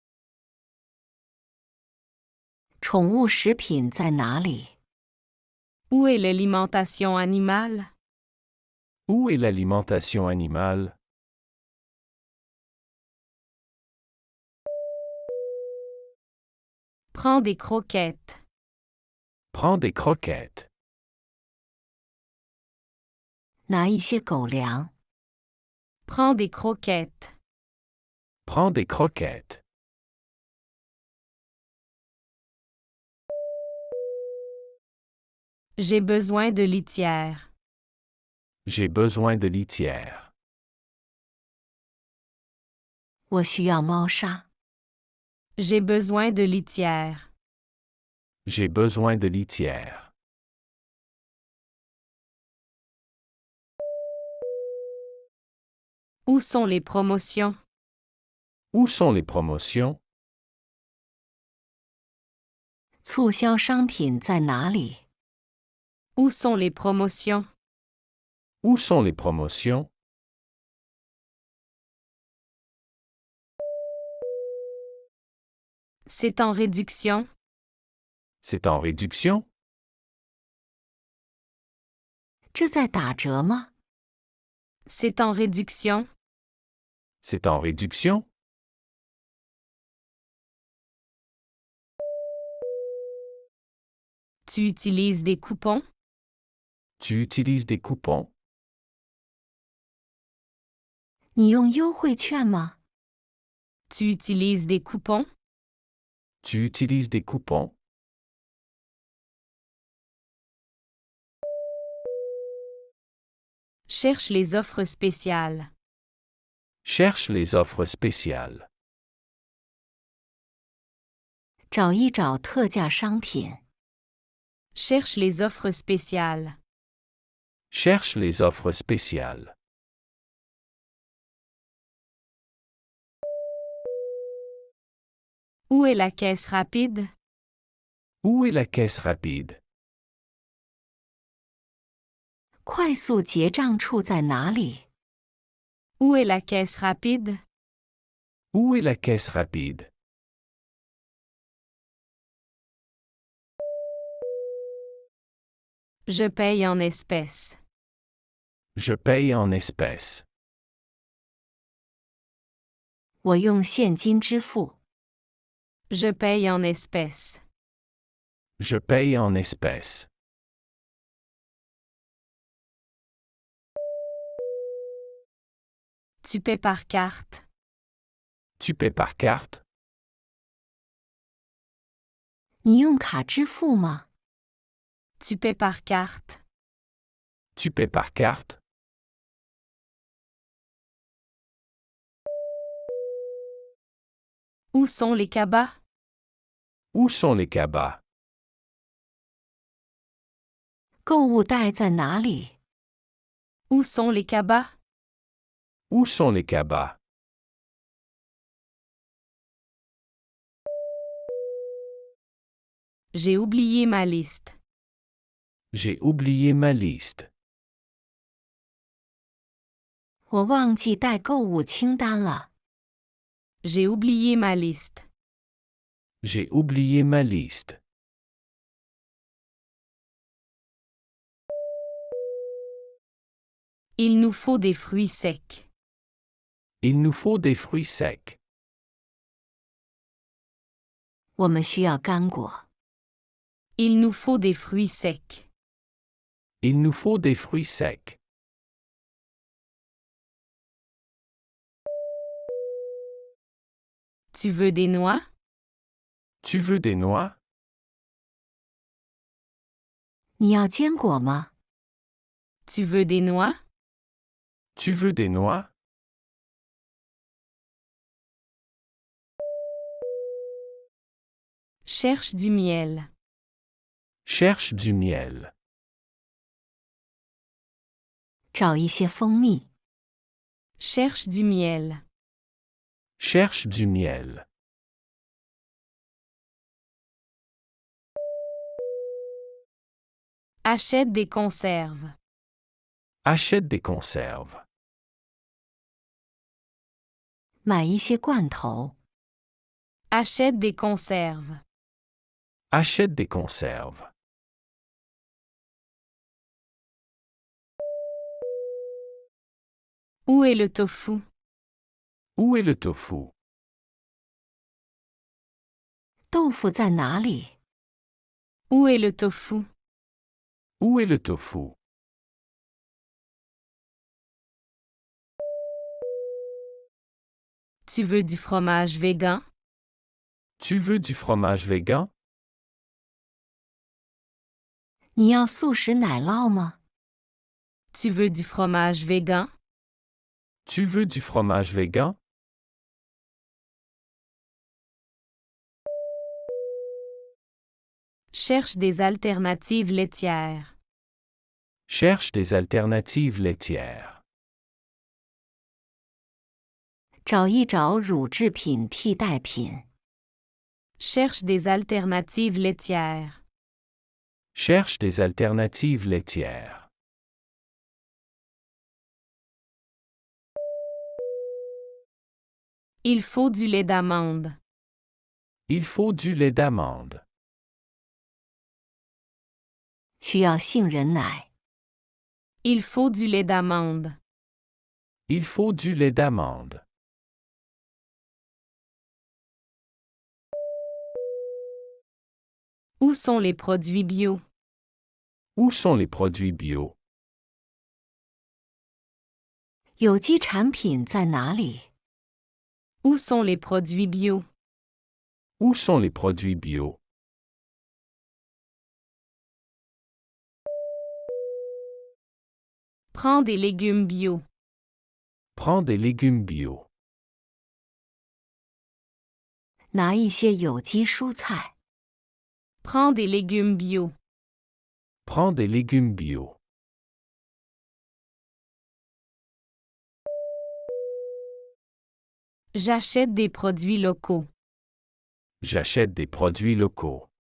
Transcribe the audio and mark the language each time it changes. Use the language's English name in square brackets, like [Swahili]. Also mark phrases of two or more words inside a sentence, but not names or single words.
[Chinese] 宠物食品在哪里？ [French] Où est l'alimentation animale? Où est l'alimentation animale? Prends des croquettes. Prends des croquettes. [Chinese] 拿一些狗粮。 [French] Prends des croquettes. Prends des croquettes. J'ai besoin de litière. J'ai besoin de litière. [Chinese] 我需要猫砂。 [French] J'ai besoin de litière. J'ai besoin de litière. Où sont les promotions? Où sont les promotions? [Chinese] 促销商品在哪里？ [French] Où sont les promotions? Où sont les promotions? C'est en réduction. C'est en réduction? [Chinese] 这在打折吗？ [French] C'est en réduction. C'est en réduction? Tu utilises des coupons? Tu utilises des coupons? [Chinese] 你用优惠券吗？ [French] Tu utilises des coupons? Tu utilises des coupons? Cherche les offres spéciales. Cherche les offres spéciales. [Chinese] 找一找特价商品。 [French] Cherche les offres spéciales. Cherche les offres spéciales. Où est la caisse rapide? Où est la caisse rapide? [Chinese] 快速结账处在哪里？ [French] Où est la caisse rapide? Où est la caisse rapide? Je paye en espèces. Je paye en espèces. [Chinese] 我用现金支付。 [French] Je paye en espèces. Je paye en espèces. Tu paies par carte. Tu paies par carte? [Chinese] 你用卡支付吗？ [French] Tu paies par carte. Tu paies par carte? Où sont les cabas? Où sont les cabas? [Chinese] 购物袋在哪里？ [French] Où sont les cabas? Où sont les cabas? J'ai oublié ma liste. J'ai oublié ma liste. [Chinese] 我忘记带购物清单了。 [French] J'ai oublié ma liste. J'ai oublié ma liste. Il nous faut des fruits secs. Il nous faut des fruits secs. [Chinese] 我们需要干果。 [French] Il nous faut des fruits secs. Il nous faut des fruits secs. Tu veux des noix? Tu veux des noix? [Chinese] 你要坚果吗？ [French] Tu veux des noix? Tu veux des noix? Cherche du miel. Cherche du miel. [Chinese] 找一些蜂蜜。 [French] Cherche du miel. Cherche du miel. Achète des conserves. Achète des conserves. [Chinese] 买一些罐头。 [French] Achète des conserves. Achète des conserves. Où est le tofu? Où est le tofu? [Chinese] 豆腐在哪里？ [French] Où est le tofu? Où est le tofu? Tu veux du fromage végan? Tu veux du fromage végan? [Chinese] 你要素食奶酪吗？ [French] Tu veux du fromage végan? Tu veux du fromage végan? Cherche des alternatives laitières. Cherche des alternatives laitières. [Chinese] 找一找乳制品替代品。 [French] Cherche des alternatives laitières. Cherche des alternatives laitières. Il faut du lait d'amande. Il faut du lait d'amande. [Chinese] 需要杏仁奶。 [French] Il faut du lait d'amande. Il faut du lait d'amande. Où sont les produits bio? Où sont les produits bio? [Chinese] 有机产品在哪里？ [French] Où sont les produits bio? Où sont les produits bio? Prends des légumes bio. Prends des légumes bio. [Chinese] 拿一些有机蔬菜。 [French] Prends des légumes bio. Prends des légumes bio. J'achète des produits locaux. J'achète des produits locaux.